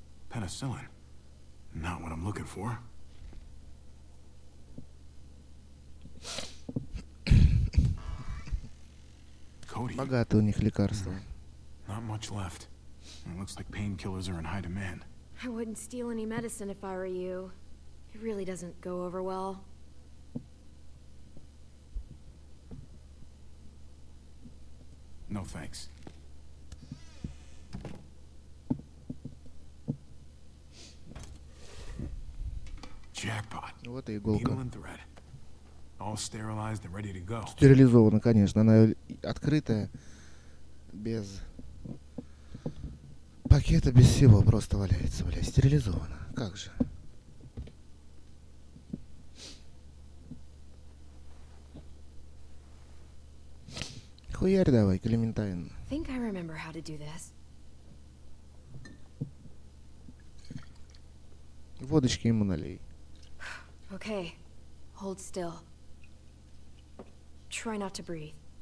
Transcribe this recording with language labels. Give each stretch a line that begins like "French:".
English: Penicillin. Not what I'm looking for. Cody.
Russian: Богатые у них лекарства.
English: Not much left. It looks like painkillers are in high demand. I wouldn't steal any medicine if I were you. It really doesn't go over well. No thanks. Jackpot.
Russian: Вот и иголка.
English: Needle and thread. All sterilized and ready to go.
Russian: Стерилизована, конечно. Она открытая, без пакета, без всего. Просто валяется, блядь. Стерилизована. Как же. Хуярь давай, Клементайн.
English: Think I remember how to do this.
Russian: Водочки ему налей.
English: Okay, hold still. Try not to breathe.